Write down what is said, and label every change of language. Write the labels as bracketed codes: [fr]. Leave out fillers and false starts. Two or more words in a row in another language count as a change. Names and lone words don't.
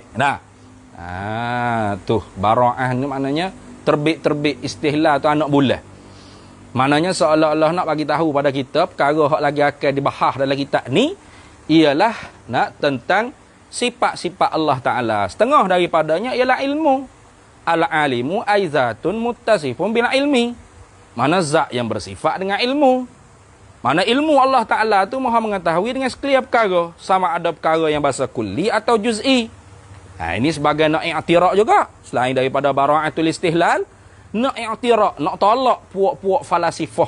[ms] Nah, tu bara'ah ni maknanya terbit istihlal tu anak bulan. Maknanya seolah-olah nak bagi tahu pada kita perkara hak lagi akan dibahas dalam kitab ni ialah nak tentang sifat-sifat Allah Ta'ala. Setengah daripadanya ialah ilmu. [ar] العالم أي ذات متصف بالعلم. [ms] Mana zat yang bersifat dengan ilmu. Mana ilmu Allah Ta'ala tu maha mengetahui dengan sekalian perkara. Sama ada perkara yang bahasa kulli atau juz'i. Ini sebagai nak i'tirak juga. Selain daripada [ar] براعة الاستهلال, [ms] nak i'tirak, nak tolak puak-puak falasifah.